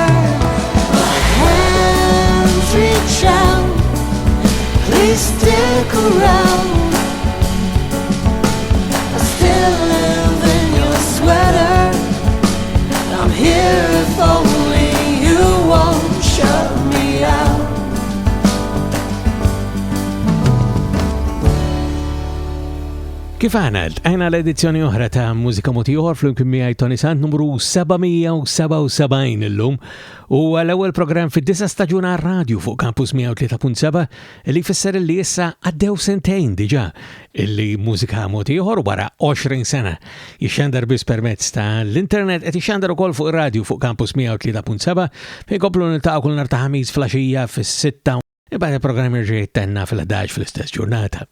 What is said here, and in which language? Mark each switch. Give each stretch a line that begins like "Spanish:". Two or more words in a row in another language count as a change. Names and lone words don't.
English: My hands reach out, please stick around. I still live in your sweater, I'm here if only you won't shut me out.
Maltese: Kif għanad, għajna l-edizzjoni oħra ta' mużika mod ieħor flimkien miegħi Toni Sant numru 777 illum u l-ewwel programm fid-9 staġuna radio fuq Campus 103.7 li jfisser li issa għaddew sentejn diġà illi mużika mod ieħor wara 20 sena jixxandar biss permezz ta' l-internet qed jixxandar ukoll fuq ir-radio fuq Campus 103.7 fejn komplu niltaqgħu kull nhar ta' ħamis flaxija fis-6 imbagħad il-programm irġa' jittenna fil-11 fl-istess ġurnata.